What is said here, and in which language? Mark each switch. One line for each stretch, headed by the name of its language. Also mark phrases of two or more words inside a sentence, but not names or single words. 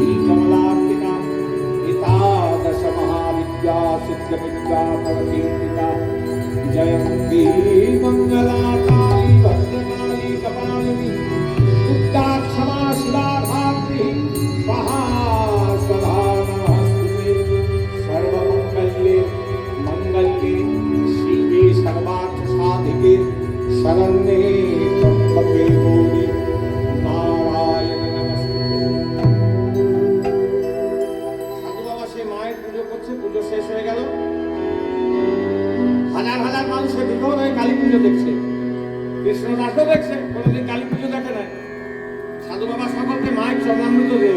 Sanskrit: कमलार्पिता एकादश महाविद्या सिद्ध विद्या परकीर्तिता जयंती मंगला काली भद्रकाली कपालिनी दुर्गा क्षमा शिवा धात्री स्वाहा स्वधा नमस्ते सर्वमंगल्ये मंगल्ये सर्वार्थ साधिके शरण्ये त्र्यंबके गौरी नारायण नमस्ते।
Bangla: সাধু বাবা সে মায়ের পুজো করছে, পুজো শেষ হয়ে গেল। হাজার হাজার মানুষের বিভোর হয়ে কালী পুজো দেখছে। কৃষ্ণদাসও দেখছে, কোনোদিন কালী পুজো দেখে নাই। সাধু বাবা সকলকে মায়ের চরণামৃত দিল।